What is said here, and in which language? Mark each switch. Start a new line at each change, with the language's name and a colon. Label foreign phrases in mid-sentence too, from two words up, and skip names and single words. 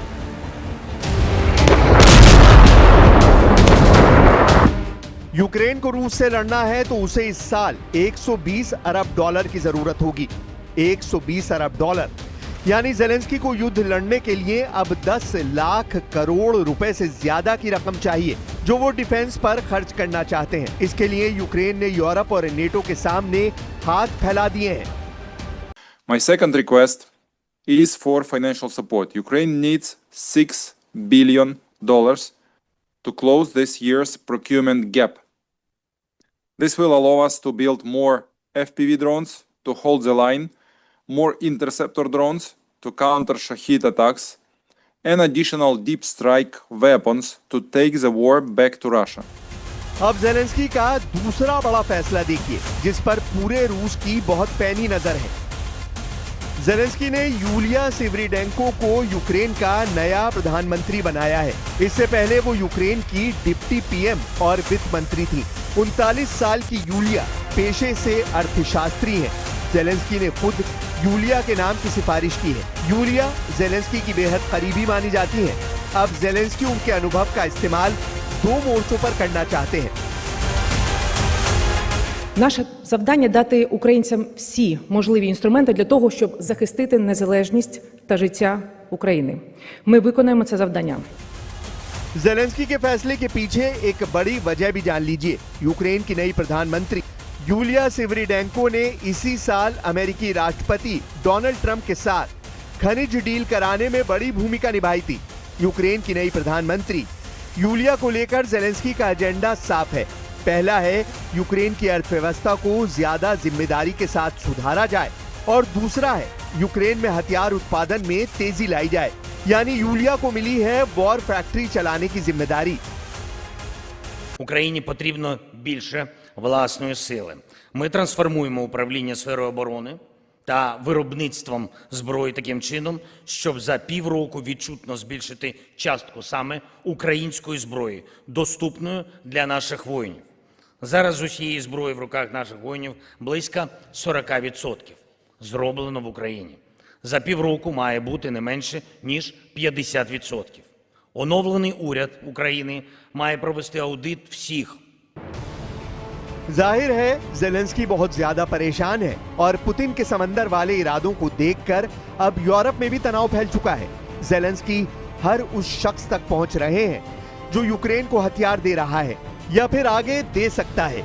Hindi: यूक्रेन को रूस से लड़ना है तो उसे इस साल 120 अरब डॉलर की जरूरत होगी। 120 अरब डॉलर यानी ज़ेलेंस्की को युद्ध लड़ने के लिए अब 10 लाख करोड़ रुपए से ज्यादा की रकम चाहिए, जो वो डिफेंस पर खर्च करना चाहते हैं। इसके लिए यूक्रेन ने यूरोप और नेटो के सामने हाथ फैला दिए हैं।
English: My second request is for financial support. Ukraine needs $6 billion to close this year's procurement gap. This will allow us to build more FPV drones to hold the line, more interceptor drones to counter Shahid attacks, and additional deep strike weapons to take the war back to Russia.
Hindi: अब ज़ेलेंस्की का दूसरा बड़ा फैसला देखिए, जिस पर पूरे रूस की बहुत पैनी नजर है। ज़ेलेंस्की ने यूलिया सिवरीडेंको को यूक्रेन का नया प्रधानमंत्री बनाया है। इससे पहले वो यूक्रेन की
English: deputy PM
Hindi: और वित्त मंत्री थी। 39 साल की यूलिया पेशे से अर्थशास्त्री हैं। ज़ेलेंस्की ने खुद यूलिया के नाम की सिफारिश की है। यूलिया ज़ेलेंस्की की बेहद करीबी मानी जाती हैं। अब ज़ेलेंस्की उनके अनुभव का इस्तेमाल 2 मोर्चों पर करना चाहते हैं।
Ukrainian: Наше завдання – дати українцям всі можливі інструменти для того, щоб захистити незалежність та життя України. Ми виконаємо це завдання.
Hindi: ज़ेलेंस्की के फैसले के पीछे एक बड़ी वजह भी जान लीजिए। यूक्रेन की नई प्रधानमंत्री यूलिया सिवरीडेंको ने इसी साल अमेरिकी राष्ट्रपति डोनाल्ड ट्रंप के साथ खनिज डील कराने में बड़ी भूमिका निभाई थी। यूक्रेन की नई प्रधानमंत्री यूलिया को लेकर ज़ेलेंस्की का एजेंडा साफ है। पहला है यूक्रेन की अर्थव्यवस्था को ज्यादा जिम्मेदारी के साथ सुधारा जाए, और दूसरा है यूक्रेन में हथियार उत्पादन में तेजी लाई जाए। यानी यूलिया को मिली है
English: war factory
Hindi: चलाने की जिम्मेदारी।
Ukrainian: Україні потрібно більше власної сили. Ми трансформуємо управління сферою оборони та виробництвом зброї таким чином, щоб за півроку відчутно збільшити частку саме української зброї, доступною для наших воїнів. Зараз з усієї зброї в руках наших воїнів близько 40% зроблено в Україні. За півроку має бути не менше, ніж 50%. Оновлений уряд України має провести аудит всіх
Hindi: जाहिर है जेलेंस्की बहुत ज्यादा परेशान है और पुतिन के समंदर वाले इरादों को देखकर अब यूरोप में भी तनाव फैल चुका है। जेलेंस्की हर उस शख्स तक पहुंच रहे हैं जो यूक्रेन को हथियार दे रहा है या फिर आगे दे सकता है।